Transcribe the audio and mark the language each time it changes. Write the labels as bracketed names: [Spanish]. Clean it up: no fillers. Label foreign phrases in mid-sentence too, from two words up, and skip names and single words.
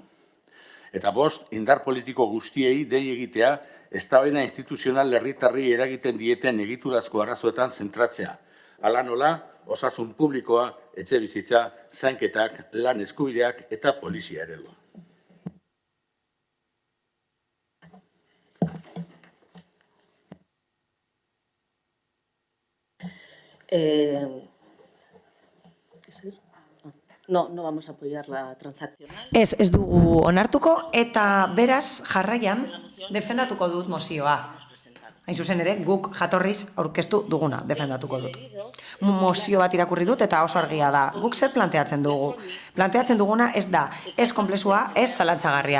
[Basque] Eta bost, indar politiko guztiei dei egitea, eztabaida instituzional herritarri eragiten dieten egiturazko arazoetan zentratzea. Hala nola, osasun publikoa, etxebizitza, zainketak, lan eskubideak eta polizia eredua. [Spanish] No vamos a apoyar la transaccional. [Basque] Ez dugu onartuko eta beraz jarraian defendatuko dut mozioa. Hain zuzen ere, guk jatorriz aurkeztu duguna defendatuko dut. Mozio bat irakurri dut eta oso argia da. Guk zer planteatzen dugu? Planteatzen duguna ez da, ez konplexua, ez zalantzagarria.